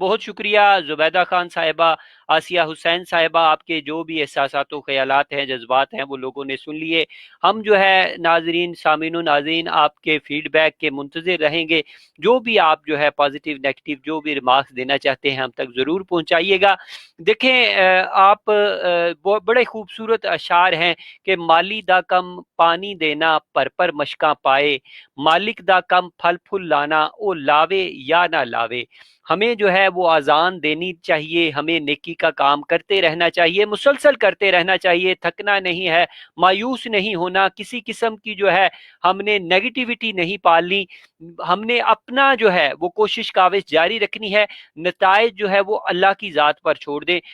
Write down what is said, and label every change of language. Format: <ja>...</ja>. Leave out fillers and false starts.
<ur>بہت شکریہ زبیدہ خان صاحبہ، آسیہ حسین صاحبہ، آپ کے جو بھی احساسات و خیالات ہیں، جذبات ہیں، وہ لوگوں نے سن لیے. ہم جو ہے ناظرین، سامعین و ناظرین، آپ کے فیڈ بیک کے منتظر رہیں گے. جو بھی آپ جو ہے پازیٹیو نیگیٹو جو بھی ریمارکس دینا چاہتے ہیں ہم تک ضرور پہنچائیے گا. دیکھیں آپ بڑے خوبصورت اشعار ہیں کہ</ur> <pa>مالی دا کم پانی دینا پر مشکاں پائے، مالک دا کم پھل پھل لانا او لاوے یا نہ لاوے.</pa> <ur>ہمیں جو ہے وہ اذان دینی چاہیے، ہمیں نیکی کا کام کرتے رہنا چاہیے، مسلسل کرتے رہنا چاہیے، تھکنا نہیں ہے، مایوس نہیں ہونا، کسی قسم کی جو ہے ہم نے نیگیٹیوٹی نہیں پالنی. ہم نے اپنا جو ہے وہ کوشش کاوش جاری رکھنی ہے. نتائج جو ہے وہ اللہ کی ذات پر چھوڑ دیں.</ur>